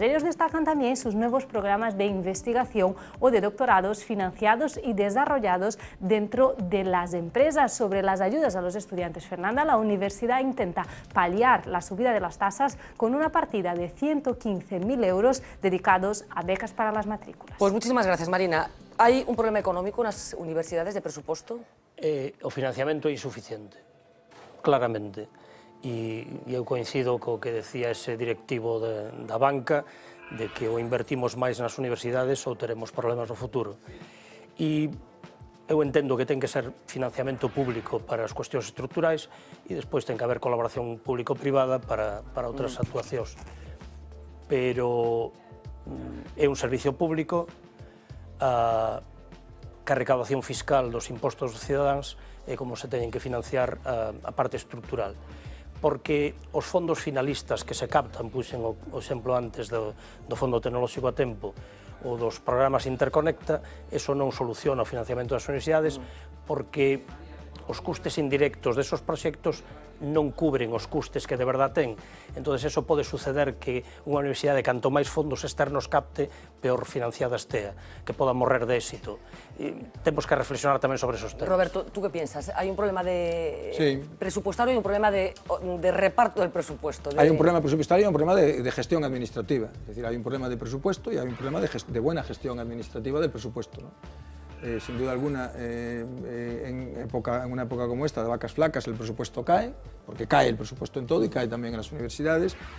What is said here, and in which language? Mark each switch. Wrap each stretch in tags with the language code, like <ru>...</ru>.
<es>Ellos destacan también sus nuevos programas de investigación o de doctorados financiados y desarrollados dentro de las empresas. Sobre las ayudas a los estudiantes, Fernanda, la universidad intenta paliar la subida de las tasas con una partida de 115.000 euros dedicados a becas para las matrículas. Pues muchísimas gracias, Marina.</es> <gl>¿Hay un problema económico nas universidades de presuposto? O financiamento é insuficiente, claramente. E eu coincido co que decía ese directivo da banca, de que ou invertimos máis nas universidades ou teremos problemas no futuro. E eu entendo que ten que ser financiamento público para as cuestións estruturais e despois ten que haber colaboración público-privada para outras actuacións. Pero é un servicio público que a recaudación fiscal dos impostos dos cidadáns é como se teñen que financiar a parte estrutural. Porque os fondos finalistas que se captan, puxen o exemplo antes do Fondo Tecnolóxico a Tempo, ou dos programas Interconecta, eso non soluciona o financiamento das universidades porque os custes indirectos desos proxectos non cubren os custes que de verdad ten. Entón, eso pode suceder que unha universidade, canto máis fondos externos capte, peor financiada estea, que poda morrer de éxito. Temos que reflexionar tamén sobre esos temas.</gl> <es>Roberto, ¿tú qué piensas? ¿Hay un problema de presupuestario y un problema de reparto del presupuesto? Hay un problema presupuestario y un problema de gestión administrativa. Es decir, hay un problema de presupuesto y hay un problema de buena gestión administrativa del presupuesto, ¿no? Sin duda alguna, en una época como esta, de vacas flacas, el presupuesto cae, porque cae el presupuesto en todo y cae también en las universidades.</es>